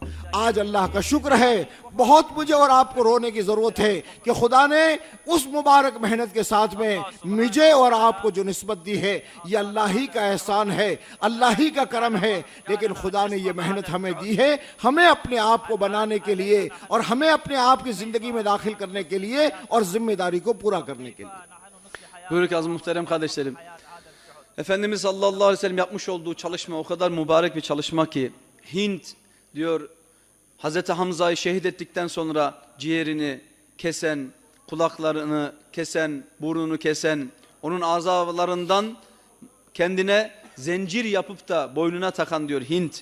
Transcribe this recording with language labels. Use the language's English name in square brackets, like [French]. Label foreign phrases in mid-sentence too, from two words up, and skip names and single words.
[Urdu] آج اللہ کا شکر ہے، بہت مجھے اور آپ کو رونے کی ضرورت ہے کہ خدا نے اس مبارک محنت کے ساتھ میں مجھے اور آپ کو جو نسبت دی ہے، یہ اللہ ہی کا احسان ہے، اللہ ہی کا کرم ہے، لیکن خدا نے یہ محنت ہمیں دی ہے ہمیں اپنے آپ کو بنانے کے لیے اور hemیں اپنے آپ کی زندگی میں داخل کرنے کے لیے اور ذمہ داری کو پورا کرنے کے لیے۔ [Turkish] Buyurun ki aziz muhterem kardeşlerim, Efendimiz [Arabic] صلى الله عليه وسلم [Turkish] yapmış olduğu çalışma o kadar mübarek bir çalışma ki, Hint diyor Hazreti Hamza'yı şehit ettikten sonra ciğerini kesen, kulaklarını kesen, burnunu kesen, onun azalarından kendine zincir yapıp da boynuna takan diyor Hint.